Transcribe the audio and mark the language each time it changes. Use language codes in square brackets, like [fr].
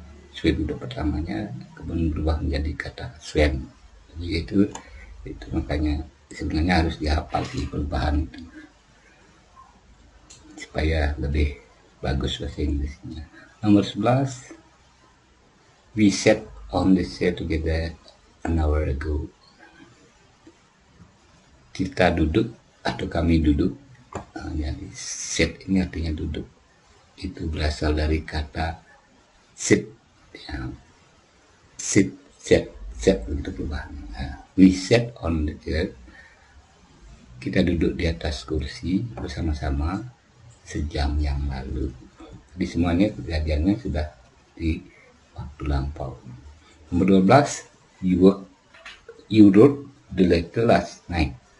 [id] Swim itu pertamanya, kemudian berubah menjadi kata swim. Jadi itu makanya sebenarnya harus dihafal di perubahan itu supaya lebih bagus bahasa Inggrisnya. Nomor 11, [en] we sat on the chair together an hour ago. [id] Kita duduk atau kami duduk. Jadi sit ini artinya duduk. Itu berasal dari kata sit, ya. [en] Sit, set [id] begitu perubahan. [en] We sat on the chair. [id] Kita duduk di atas kursi bersama-sama sejam yang lalu. Jadi semuanya kejadiannya sudah di waktu lampau. Nomor 12, [en] you wrote the letter last night.